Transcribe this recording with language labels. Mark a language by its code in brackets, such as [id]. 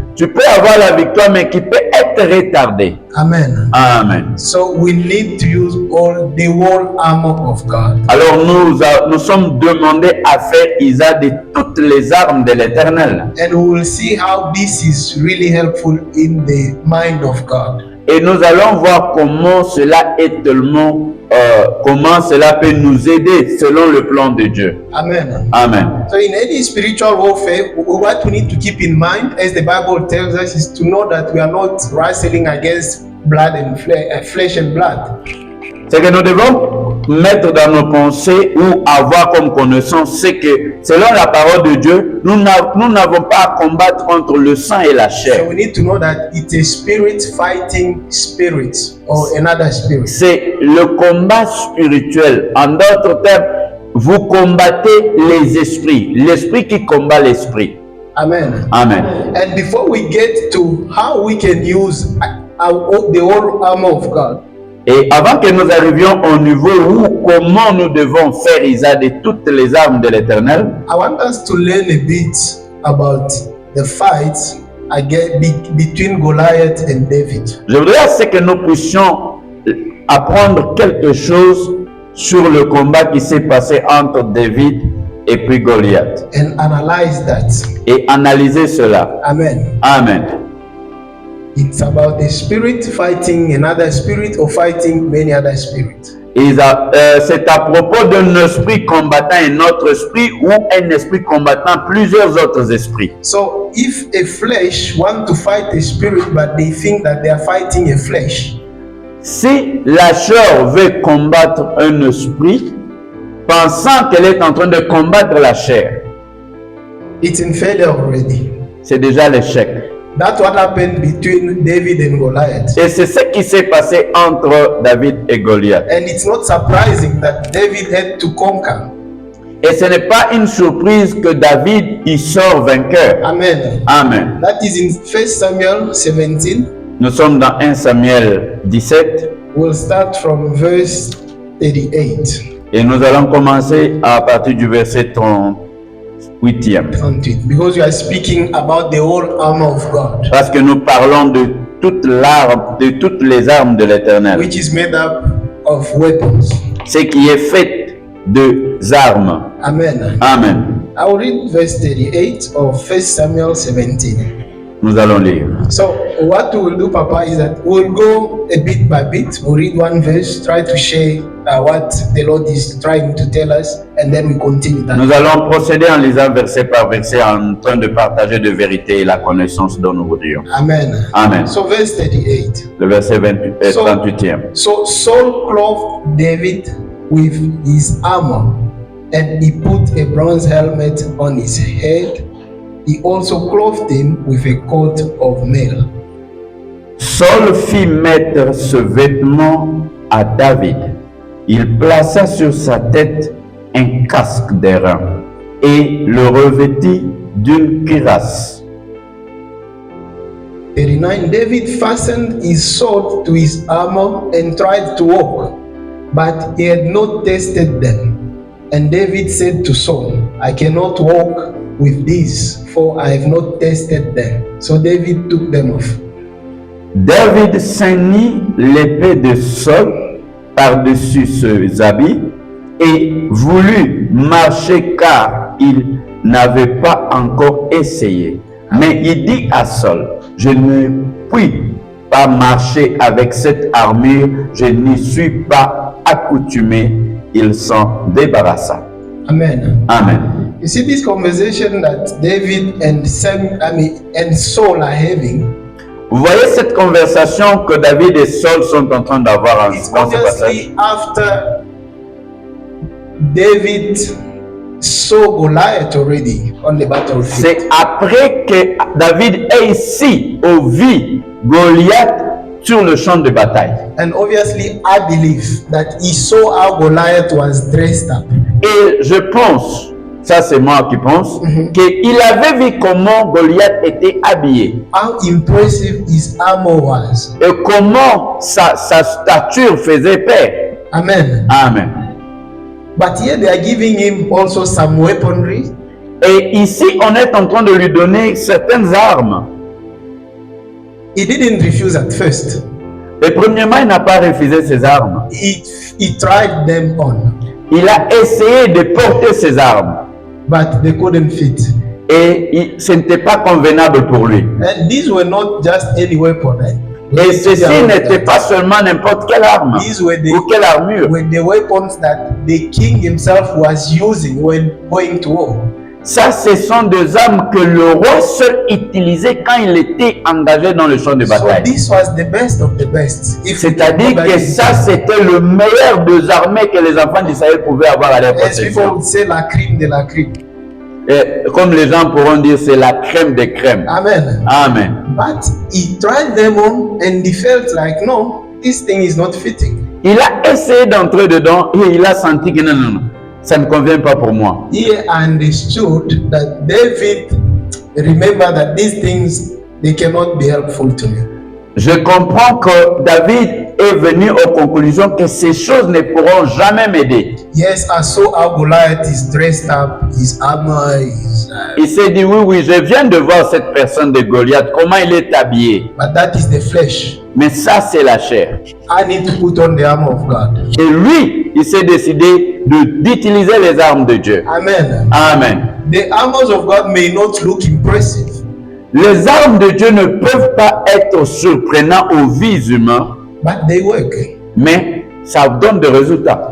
[fr] tu peux avoir la victoire mais qui peut être retardée. [en] Amen. [fr] Amen. [en] So we need to use all the whole armor of God. [fr] Alors nous sommes demandés à faire usage de toutes les armes de l'Éternel. [en] And we will see how this is really helpful in the mind of God. [fr] Et nous allons voir comment cela est tellement, comment cela peut nous aider selon le plan de Dieu. [en] Amen. [fr] Amen. [en] So in any spiritual warfare, what we need to keep in mind, as the Bible tells us, is to know that we are not wrestling against blood and flesh and blood. [fr] Ce que nous devons mettre dans nos pensées ou avoir comme connaissance, c'est que selon la parole de Dieu, nous n'avons pas à combattre entre le sang et la [en] So [fr] chair. [en] we need to know that it's a spirit fighting spirit or another spirit. [fr] C'est le combat spirituel. En d'autres termes, vous combattez les esprits, l'esprit qui combat l'esprit. [en] Amen. [fr] Amen. [en] And before we get to how we can use the whole armor of God, [fr] Et avant que nous arrivions au niveau où comment nous devons faire usage de toutes les armes de l'Éternel, [en] I want us to learn a bit about the fight between Goliath and David. [fr] je voudrais assez que nous puissions apprendre quelque chose sur le combat qui s'est passé entre David et puis Goliath [en] And analyze that. [fr] et analyser cela. [en] Amen. [fr] Amen. [en] It's about a spirit fighting another spirit or fighting many other spirits. [fr] C'est à propos d'un esprit combattant un autre esprit ou un esprit combattant plusieurs autres esprits. [en] So if a flesh want to fight a spirit but they think that they are fighting a flesh, [fr] Si la chair veut combattre un esprit, pensant qu'elle est en train de combattre la chair, [en] it's in failure already. [fr] c'est déjà l'échec. [en] That's what happened between David and Goliath. [fr] Et c'est ce qui s'est passé entre David et Goliath. [en] And it's not surprising that David had to conquer. [fr] Et ce n'est pas une surprise que David y sort vainqueur. [en] Amen. [fr] Amen. [en] That is in 1 Samuel 17. [fr] Nous sommes dans 1 Samuel 17 [en] We'll start from verse 38. [fr] et nous allons commencer à partir du verset 38e. 38. [en] Because we are speaking about the whole armor of God, [fr] Parce que nous parlons de toutes les armes de l'Éternel. [en] which is made up of weapons. [fr] Ce qui est fait de armes. [en] Amen. [fr] Amen. [en] I will read verse 38 of 1 Samuel 17. [fr] Nous allons lire. [en] So what we will do, Papa, is that we'll go a bit by bit. We'll read one verse, try to share what the Lord is trying to tell us, and then we continue that. [fr] Nous allons procéder en lisant verset par verset en train de partager de vérité et la connaissance dont nous voudrions. [en] Amen. [fr] Amen. [en] So verse 38. [fr] Le verset 38e. [en] So Saul clothed David with his armor, and he put a bronze helmet on his head. He also clothed him with a coat of mail. [fr] Saul fit mettre ce vêtement à David. Il plaça sur sa tête un casque d'airain et le revêtit d'une cuirasse. [en] 39. David fastened his sword to his armor and tried to walk, but he had not tested them. And David said to Saul, I cannot walk with these, for I have not tested them. So David took them off. [fr] David ceignit l'épée de Saul par-dessus ses habits et voulut marcher car il n'avait pas encore essayé. Mais il dit à Saul, je ne puis pas marcher avec cette armure, je n'y suis pas accoutumé. Il s'en débarrassa. [en] Amen. [fr] Amen. [en] You see this conversation that David and Saul are having. [fr] Vous voyez cette conversation que David et Saul sont en train d'avoir [en] It's [fr] dans ce passage. [en] obviously after David saw Goliath already on the battlefield. [fr] C'est après que David ait ici au vu Goliath sur le champ de bataille. [en] And obviously, I believe that he saw how Goliath was dressed up. [fr] Et je pense, ça c'est moi qui pense, qu'il avait vu comment Goliath était habillé [en] How impressive his armor was. [fr] et comment sa stature faisait peur. [en] Amen. [fr] Amen. [en] But here they are giving him also some weaponry. [fr] Et ici, on est en train de lui donner certaines armes. [en] He didn't refuse at first. [fr] Et premièrement, il n'a pas refusé ses armes. [en] He tried them on, [fr] Il a essayé de porter ses armes. [en] but they couldn't fit. [fr] Et ce n'était pas convenable pour lui. [en] And these were not just any weapon. [fr] Et ceci n'était pas seulement n'importe quelle arme [en] These were [fr] ou quelle armure. [en] the weapons that the king himself was using when going to war. [fr] Ça, ce sont des armes que le roi seul utilisait quand il était engagé dans le champ de [en] So [fr] bataille. [en] this was the best of the best. If we [fr] C'est-à-dire [en] can go [fr] que [en] back [fr] ça, c'était le meilleur des armées que les enfants d'Israël pouvaient avoir à leur [en] as people [fr] possession. [en] would say, [fr] la crème de la crème. Et comme les gens pourront dire, c'est la crème des crèmes. [en] Amen. [fr] Amen. [en] But he tried them on and he felt like, no, this thing is not fitting. [fr] Il a essayé d'entrer dedans et il a senti que non, ça ne convient pas pour moi. [en] He understood that David remember that these things, they cannot be helpful to me. [fr] Je comprends que David est venu aux conclusions que ces choses ne pourront jamais m'aider. [en] Yes, I saw how Goliath is dressed up, his armor, [fr] Il s'est dit, oui, je viens de voir cette personne de Goliath, comment il est habillé. [en] but that is the flesh. [fr] Mais ça, c'est la chair. [en] I need to put on the armor of God. [fr] Et lui, il s'est décidé d'utiliser les armes de Dieu. [en] Amen. [fr] Amen. [en] The armors of God may not look impressive, [fr] Les armes de Dieu ne peuvent pas être surprenantes aux vies humaines, [en] but they work. [fr] mais ça donne des résultats.